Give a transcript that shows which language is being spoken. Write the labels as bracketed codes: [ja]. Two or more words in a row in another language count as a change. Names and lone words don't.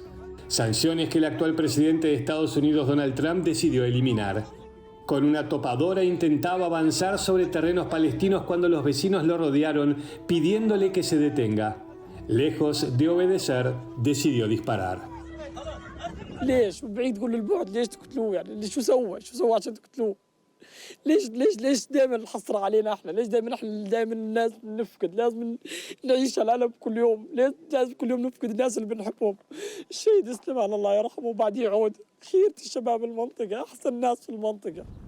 [es] Sanciones que el actual presidente de Estados Unidos, Donald Trump, decidió eliminar. Con una topadora intentaba avanzar sobre terrenos palestinos cuando los vecinos lo rodearon pidiéndole que se detenga. Lejos de obedecer, decidió disparar. [ar] ليش بعيد تقول للبعد ليش تقتلوه يعني شو سوى عشان تقتلوه ليش دائما الحصر علينا احنا ليش دائما الناس نفقد لازم نعيش الألم كل يوم لازم كل يوم نفقد الناس اللي بنحبهم الشهيد سليمان الله يرحمه وبعديه يعود خيرة الشباب المنطقة أحسن ناس في المنطقة.